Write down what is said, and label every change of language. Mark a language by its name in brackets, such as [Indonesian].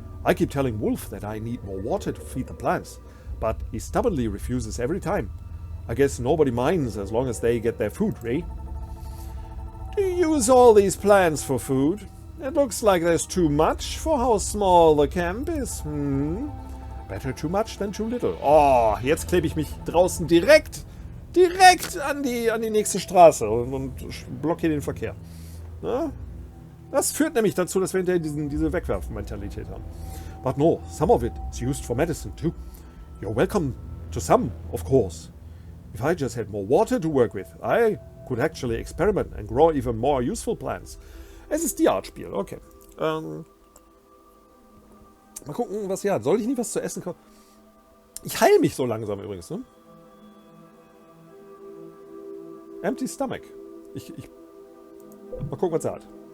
[English] I keep telling Wolf that I need more water to feed the plants, but he stubbornly refuses every time. I guess nobody minds as long as they get their food, eh? Do you use all these plants for food? It looks like there's too much for how small the camp is. Better too much than too little. [German] Oh, jetzt klebe ich mich draußen direkt an die nächste Straße und blockiere den Verkehr. Na? Das führt nämlich dazu, dass wir hinterher diese Wegwerfen-Mentalität haben. [English] But no, some of it is used for medicine too. You're welcome to some, of course. If I just had more water to work with, I could actually experiment and grow even more useful plants. [German] Es ist die Art Spiel, okay. Mal gucken, was hier hat. Soll ich nie was zu essen kaufen? Ich heile mich so langsam übrigens, ne? [English] Empty Stomach. [German] Mal gucken, was er hat.